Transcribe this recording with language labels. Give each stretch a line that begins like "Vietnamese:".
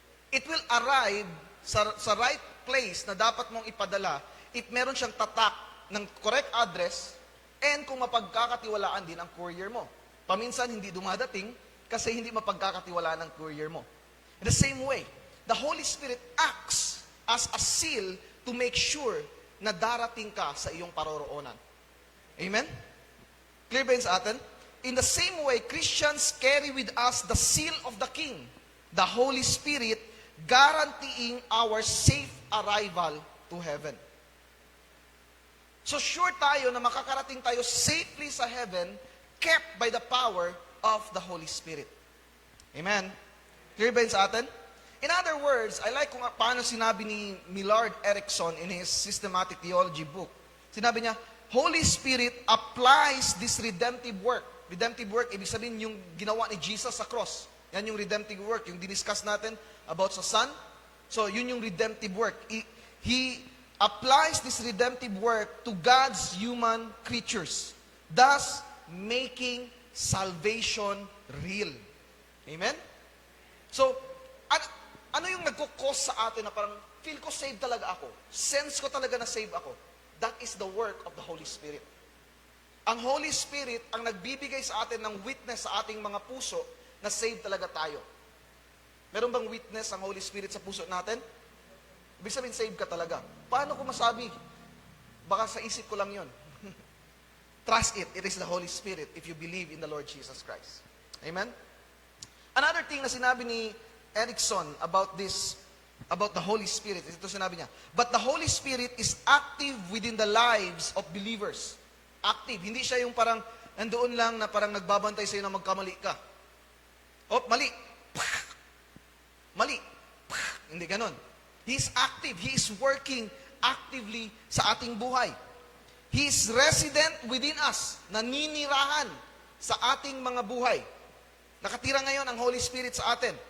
Filipino: It will arrive sa right place na dapat mong ipadala if meron siyang tatak ng correct address, and kung mapagkakatiwalaan din ang courier mo. Paminsan hindi dumadating kasi hindi mapagkakatiwalaan ng courier mo.
English: In the same way, the Holy Spirit acts as a seal to make sure
Filipino: na darating ka sa iyong paroroonan. Amen? Clear ba yun sa atin?
English: In the same way, Christians carry with us the seal of the King, the Holy Spirit, guaranteeing our safe arrival to heaven.
Filipino: So sure tayo na makakarating tayo safely sa heaven,
English: kept by the power of the Holy Spirit.
Filipino: Amen? Clear ba yun sa atin?
English: In other words, I like kung paano sinabi ni Millard Erickson in his Systematic Theology book.
Filipino: Sinabi niya,
English: Holy Spirit applies this redemptive work.
Filipino: Redemptive work, ibig sabihin yung ginawa ni Jesus sa cross. Yan yung redemptive work, yung diniscuss natin about sa Son. So, yun yung redemptive work.
English: He applies this redemptive work to God's human creatures, thus making salvation real. Amen?
Filipino: So, ano yung nagkukos sa atin na parang feel ko saved talaga ako, sense ko talaga na save ako?
English: That is the work of the Holy Spirit.
Filipino: Ang Holy Spirit ang nagbibigay sa atin ng witness sa ating mga puso na saved talaga tayo. Meron bang witness ang Holy Spirit sa puso natin? Ibig sabihin, saved ka talaga. Paano ko masabi? Baka sa isip ko lang yon.
English: Trust it. It is the Holy Spirit if you believe in the Lord Jesus Christ. Amen? Another thing na sinabi ni Erickson about the Holy Spirit,
Filipino: ito sinabi niya,
English: but the Holy Spirit is active within the lives of believers. Active.
Filipino: Hindi siya yung parang nandoon lang na parang nagbabantay sa'yo na magkamali ka. Oh, mali. Mali. Hindi ganon.
English: He is active. He is working actively
Filipino: sa ating buhay.
English: He is resident within us.
Filipino: Naninirahan sa ating mga buhay. Nakatira ngayon ang Holy Spirit sa atin.